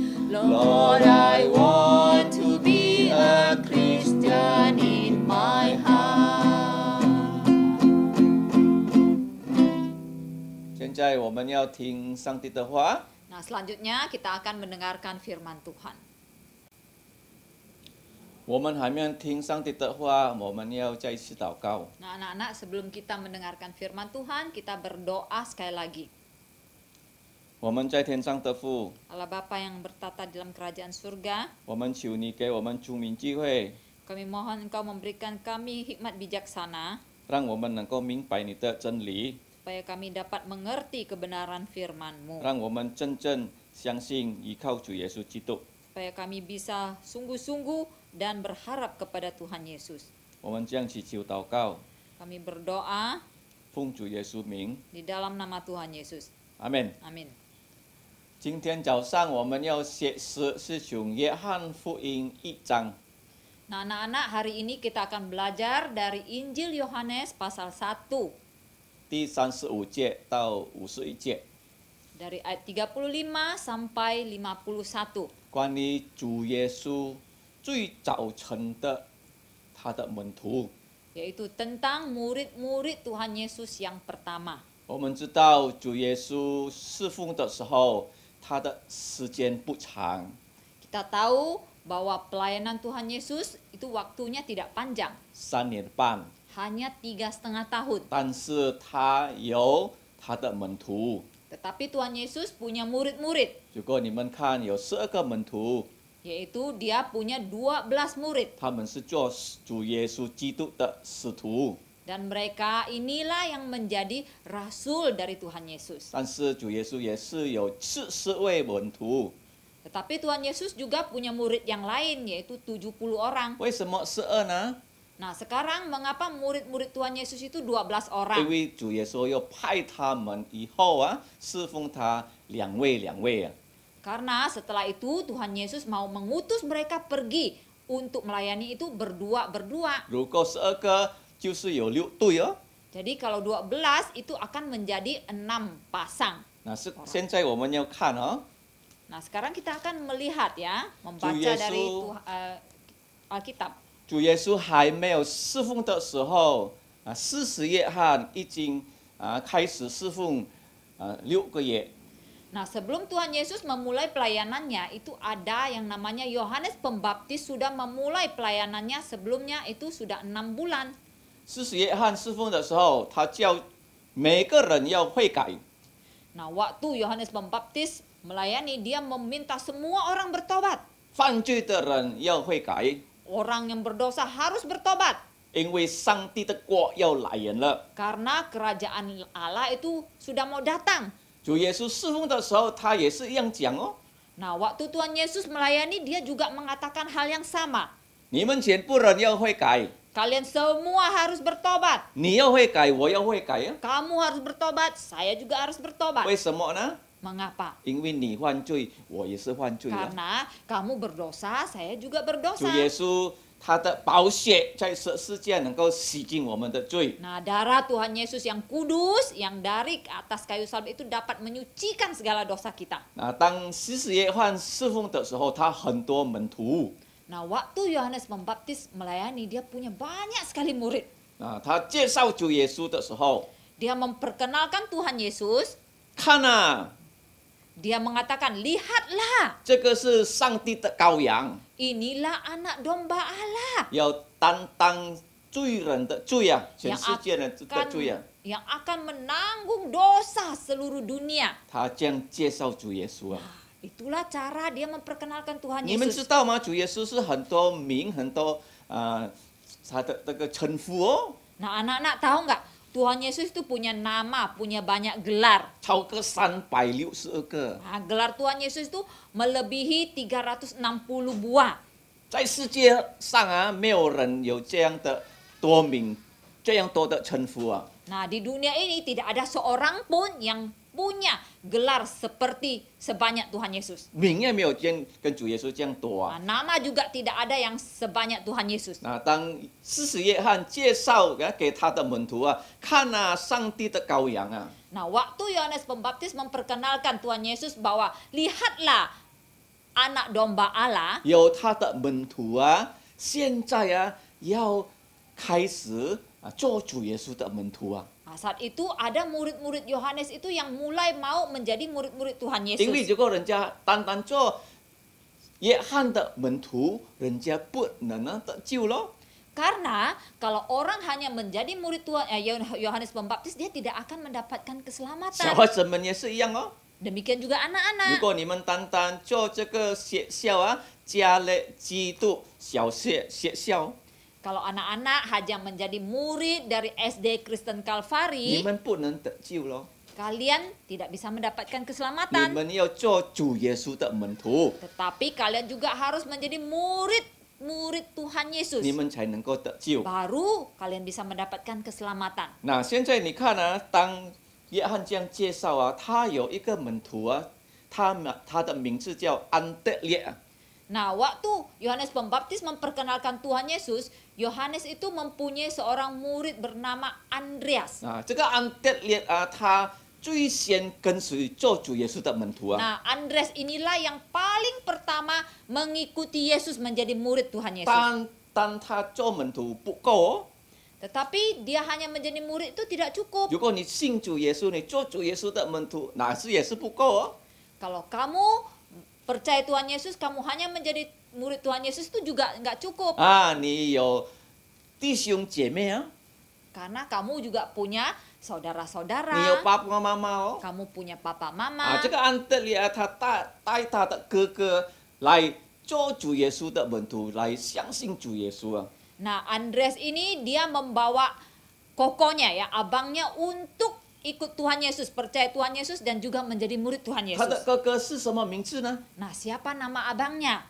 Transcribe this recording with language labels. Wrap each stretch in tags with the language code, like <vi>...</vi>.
<en>Lord, I want to be a Christian in my heart.</en> <zh>现在我们要听上帝的话。</zh> <id>Nah, selanjutnya kita akan mendengarkan firman Tuhan.</id> <zh>我们还没有听上帝的话，我们要再次祷告。</zh> <id>Nah, anak-anak, sebelum kita mendengarkan firman Tuhan, kita berdoa sekali lagi.</id> <zh>我们在天上的父，</zh> <id>Allah Bapa yang bertata dalam kerajaan surga,</id> <zh>我们求你给我们聪明智慧，</zh> <id>kami mohon Engkau memberikan kami hikmat bijaksana,</id> <zh>让我们能够明白你的真理，</zh> <id>supaya kami dapat mengerti kebenaran firman-Mu,</id> <zh>让我们真正相信依靠主耶稣基督。</zh> <id>supaya kami bisa sungguh-sungguh dan berharap kepada Tuhan Yesus.</id> <zh>我们这样祈求祷告，</zh> <id>Kami berdoa</id> <zh>奉主耶稣名，</zh> <id>di dalam nama Tuhan Yesus.</id> <zh>阿门。</zh> <id>Amin.</id> <zh>今天早上我们要学习是从约翰福音1章</zh> <id>Nah, anak-anak, hari ini kita akan belajar dari Injil Yohanes pasal 1,</id> <zh>第35节到51节，</zh> <id>dari ayat 35 sampai 51.</id> <zh>关于主耶稣最早晨的他的门徒。</zh> <id>Yaitu tentang murid-murid Tuhan Yesus yang pertama.</id> <zh>我们知道主耶稣侍奉的时候，他的时间不长，</zh> <id>Kita tahu bahwa pelayanan Tuhan Yesus itu waktunya tidak panjang,</id> <zh>3年半，</zh> <id>hanya 3,5 tahun.</id> <zh>但是他有他的门徒。</zh> <id>Tetapi Tuhan Yesus punya murid-murid,</id> <zh>如果你们看，有12个门徒，</zh> <id>yaitu dia punya 12 murid.</id> <zh>他们是做主耶稣基督的使徒。</zh> <id>Dan mereka inilah yang menjadi rasul dari Tuhan Yesus.</id> <zh>但是主耶稣也是有40位门徒，</zh> <id>Tetapi Tuhan Yesus juga punya murid yang lain, yaitu 70 orang.</id> <zh>为什么12呢？</zh> <id>Nah, sekarang mengapa murid-murid Tuhan Yesus itu 12</id> <zh>因</zh> <id>orang?</id> <zh>为主耶稣要派他们以后侍奉他两位啊。</zh> <id>Karena setelah itu Tuhan Yesus mau mengutus mereka pergi untuk melayani itu berdua-berdua.</id> <zh>如果12个，就是有6对哦。</zh> <id>Jadi kalau 12 itu akan menjadi 6 pasang.</id> <zh>那是现在我们要看哦，</zh> <id>Nah, sekarang kita akan melihat ya, membaca Yesus. dari Alkitab.</id> <zh>主耶稣还没有侍奉的时候施洗约翰已经开始侍奉6个月。</zh> <id>Nah, sebelum Tuhan Yesus memulai pelayanannya, itu ada yang namanya Yohanes Pembaptis sudah memulai pelayanannya sebelumnya itu sudah 6 bulan.</id> <zh>施洗约翰侍奉的时候，他叫每个人要悔改。</zh> <id>Nah, waktu Yohanes Pembaptis melayani, dia meminta semua orang bertobat.</id> <zh>犯罪的人要悔改，</zh> <id>Orang yang berdosa harus bertobat.</id> <zh>因为上帝的国要来人了。</zh> <id>Karena kerajaan Allah itu sudah mau datang.</id> <zh>主耶稣侍奉的时候，他也是一样讲哦。</zh> <id>Nah, waktu Tuhan Yesus melayani, dia juga mengatakan hal yang sama.</id> <zh>你们全部人要悔改，</zh> <id>Kalian semua harus bertobat.</id> <zh>你要悔改，我要悔改啊。</zh> <id>Kamu harus bertobat, saya juga harus bertobat.</id> <zh>为什么呢？</zh> <id>Mengapa?</id> <zh>因为你犯罪，我也是犯罪啊。</zh> <id>Karena kamu berdosa, saya juga berdosa.</id> <zh>耶稣他的宝血在十字架能够洗净我们的罪。</zh> <id>Nah, darah Tuhan Yesus yang kudus, yang dari atas kayu salib itu dapat menyucikan segala dosa kita.</id> <zh>当施洗约翰侍奉的时候，他很多门徒。</zh> <id>Nah, waktu Yohanes Pembaptis melayani, dia punya banyak sekali murid.</id> <zh>他介绍主耶稣的时候，</zh> <id>Dia memperkenalkan Tuhan Yesus.</id> <zh>看啊，</zh> <id>Dia mengatakan, lihatlah,</id> <zh>这个是上帝的羔羊，</zh> <id>inilah anak domba Allah</id> <zh>要担当罪人的罪啊，全世界人的罪啊。</zh> <id>yang akan menanggung dosa seluruh dunia.</id> <zh>他这样介绍主耶稣啊。</zh> <id>Itulah cara dia memperkenalkan Tuhan</id> <zh>你们知</zh> <id>Yesus.</id> <zh>道吗？主耶稣是很多名，很多他的这个称呼哦，</zh> <id>Nah, anak-anak tahu nggak? Tuhan Yesus itu punya nama, punya banyak gelar.</id> <zh>超过362个。</zh> <id>Nah, gelar Tuhan Yesus itu melebihi 360 buah.</id> <zh>在世界上没有人有这样的多名，这样多的称呼啊。</zh> <id>Nah, di dunia ini tidak ada seorang pun yang punya gelar seperti sebanyak Tuhan Yesus.</id> <zh>名也没有跟主耶稣这样多</zh> <id>Nah,</id> <zh>啊。</zh> <id>nama juga tidak ada yang sebanyak Tuhan Yesus.</id> <zh>当施洗约翰介绍给他的门徒看啊，上帝的羔羊啊。</zh> <id>Nah, waktu Yohanes Pembaptis memperkenalkan Tuhan Yesus bahwa lihatlah anak domba Allah,</id> <zh>有他的门徒现在要开始做主耶稣的门徒啊。</zh> <id>nah, saat itu ada murid-murid Yohanes itu yang mulai mau menjadi murid-murid Tuhan</id> <zh>因为</zh> <id>Yesus.</id> <zh>如果人家单单做约翰的门徒，人家不能得救咯。</zh> <id>Karena kalau orang hanya menjadi murid Tuhan Yohanes Pembaptis, dia tidak akan mendapatkan</id> <zh>小</zh> <id>keselamatan.</id> <zh>孩子们也是一样哦。</zh> <id>Demikian juga</id> <zh>如</zh> <id>anak-anak.</id> <zh>果你们单单做这个学校加勒基督小学校，</zh> <id>Kalau anak-anak hanya menjadi murid dari SD Kristen</id> <zh>你</zh> <id>Kalvari,</id> <zh>们不能得救咯。</zh> <id>kalian tidak bisa mendapatkan keselamatan.</id> <zh>们要做主耶稣的门徒，</zh> <id>Tetapi kalian juga harus menjadi murid Tuhan Yesus.</id> <zh>你们才能够得救。</zh> <id>Baru kalian bisa mendapatkan keselamatan.</id> <zh>那现在你看啊，当约翰这样介绍啊，他有一个门徒啊，他的名字叫安德烈啊。</zh> <id>Nah, waktu Yohanes Pembaptis memperkenalkan Tuhan Yesus, Yohanes itu mempunyai seorang murid bernama Andreas.</id> <zh>啊，这个安德烈啊，他最先跟随做主耶稣的门徒啊。</zh> <id>Nah, Andreas inilah yang paling pertama mengikuti Yesus menjadi murid Tuhan Yesus.</id> <zh>当他做门徒不够哦，</zh> <id>Tetapi dia hanya menjadi murid itu tidak cukup.</id> <zh>如果你信主耶稣，你做主耶稣的门徒，那是也是不够哦。</zh> <id>Kalau kamu percaya Tuhan Yesus, kamu hanya menjadi murid Tuhan Yesus itu juga nggak cukup.</id> <zh>啊，你有弟兄姐妹啊，</zh> <id>Karena kamu juga punya</id> <zh>你有</zh> <id>saudara-saudara,</id> <zh>爸爸妈妈哦。</zh> <id>kamu punya papa</id> <zh>啊，</zh> <id>mama.</id> <zh>这个安德烈啊，他带他的哥哥来做主耶稣的门徒，来相信主耶稣啊。</zh> <id>Nah, Andreas ini dia membawa kokonya ya, abangnya untuk ikut Tuhan Yesus, percaya Tuhan Yesus dan juga menjadi murid Tuhan</id> <zh>他的</zh> <id>Yesus.</id> <zh>哥哥是什么名字呢？</zh> <id>Nah, siapa nama abangnya?</id>